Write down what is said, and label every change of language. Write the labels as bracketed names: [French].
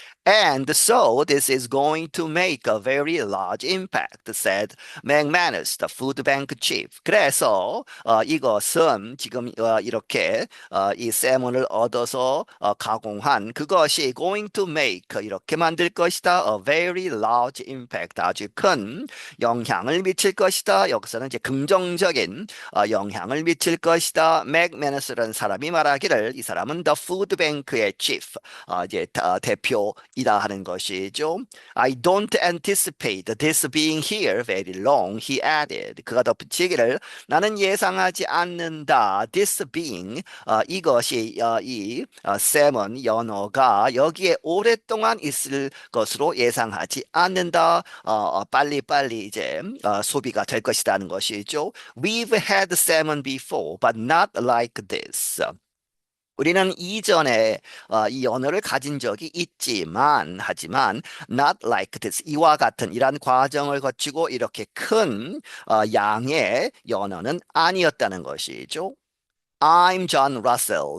[English] And so this is going to make a very large impact, said McManus, the food bank chief. [Korean] 그래서 이것은 지금 이렇게 이 세몬을 얻어서 가공한 그것이 [English] going to make [Korean] 이렇게 만들 것이다. [English] A very large impact, [Korean] 아주 큰 영향을 미칠 것이다. 여기서는 이제 긍정적인 영향을 미칠 것이다. 맥메너스라는 사람이 말하기를 이 사람은 the food bank의 chief, 이제 대표이다 하는 것이죠. [English] I don't anticipate this being here very long, he added. [Korean] 그가 덧붙이기를 나는 예상하지 않는다. [English] This being, [Korean] 이것이 이 쌤은 연어가 여기에 오랫동안 있을 것으로 예상하지 않는다. 빨리빨리 이제 소비가 될 것이라는 것이죠. [English] We've had salmon before, but not like this. [Korean] 우리는 이전에 이 언어를 가진 적이 있지만, 하지만 [English] not like this, [Korean] 이와 같은 이러한 과정을 거치고 이렇게 큰 양의 연어는 아니었다는 것이죠. [English] I'm John Russell.